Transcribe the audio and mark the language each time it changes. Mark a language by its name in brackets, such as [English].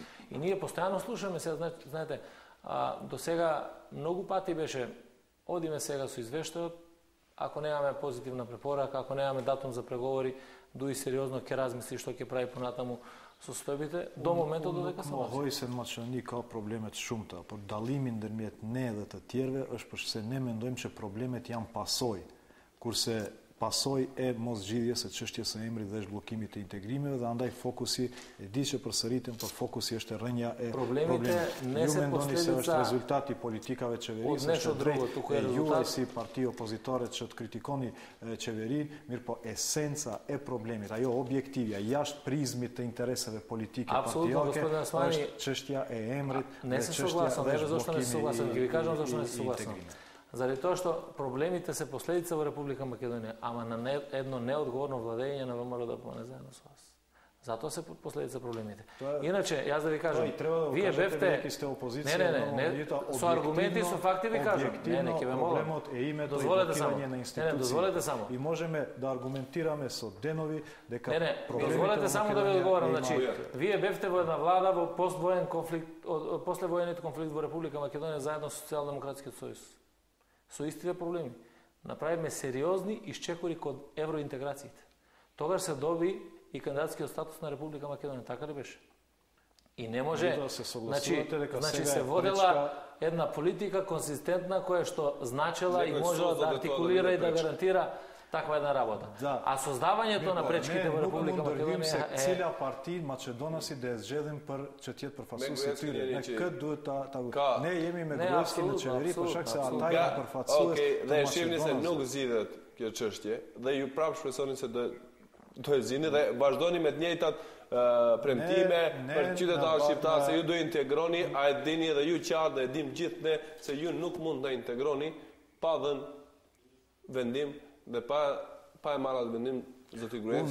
[Macedonian] И ние постојано слушаме се, знаете, до сега многу пати беше одиме сега со извештајот, ако немаме позитивна препорака, ако немаме датум за преговори, дуи сериозно ќе размисли што ќе прави понатаму со состојбите, до моментот додека се [Albanian] Mohoj se në Maqedoni ka problemet shumëta, por dallimi ndërmjet ne dhe të tjerëve është përse ne mendojmë që problemet janë pasojë, kurse pasojë e mosgjidhjes së çështjes së emrit dhe zhbllokimit të integrimeve dhe andaj fokusi e di që përsëritem, por fokusi është rrënja e problemit. Ju mendoni se është rezultati politikave të qeverisë, është drejt e juaj si parti opozitore që të kritikoni qeverinë, mirë po esenca e problemit, ajo objektivja jashtë prizmit të interesave politike partijake është çështja e emrit dhe çështja e zhbllokimit. [Macedonian] Заради тоа што проблемите се последица во Република Македонија, ама на едно неодговорно владење на ВМРО ДПМН заедно со вас. Затоа се последица проблемите. Иначе, јас да ви кажам, вие бевте... Не, со аргументи и со факти ви кажам. Не, ќе ве молам. Дозволете само. Не, дозволете само. И можеме да аргументираме со денови дека проблемите... Дозволете само да ви одговорам. Значи, вие бевте во една влада во поствоен конфликт, послевојниот конфликт во Република Македонија заедно со Социјалдемократскиот сојуз. Со истите проблеми. Направиме сериозни исчекори кон евроинтеграциите. Тогаш се доби и кандидатскиот статус на Република Македонија, така ли беше? И не може, значи се водела една политика консистентна која што значела и можела да артикулира и да гарантира таква една работа. А создавањето на пречките во Република Македонија е цела парти македонаси да згjedhin për që të jetë përfaqësues të tyre. [Albanian] Ne këtë duhet ta ne jemi me Gruevski në qeveri për shkak se ata janë përfaqësues. Okej, dhe shihni se nuk zgjidhet kjo çështje dhe ju prapë shpresoni se do e zgjidhni dhe vazhdoni me të njëjtat premtime për qytetarët shqiptar se ju do integroni, a e dini edhe ju qartë dhe e dim gjithë ne se ju nuk mund të integroni pa dhënë vendim dhe pa e marrë atë vendim zoti Gruevski.